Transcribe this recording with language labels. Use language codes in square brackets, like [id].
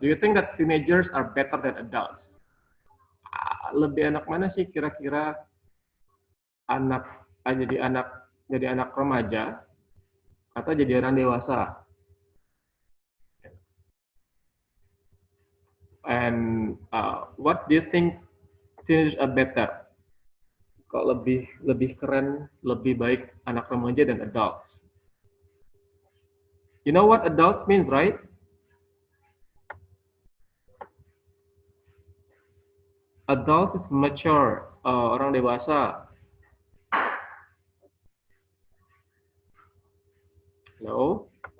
[en] Do you think that teenagers are better than adults? [id] Lebih enak mana sih kira-kira jadi anak remaja atau jadi orang dewasa? [en] And what do you think teenagers are better? [id] Kok lebih keren, lebih baik anak remaja dan adults? [en] You know what adult means, right? Adult is mature, [id] orang dewasa. [en] Hello?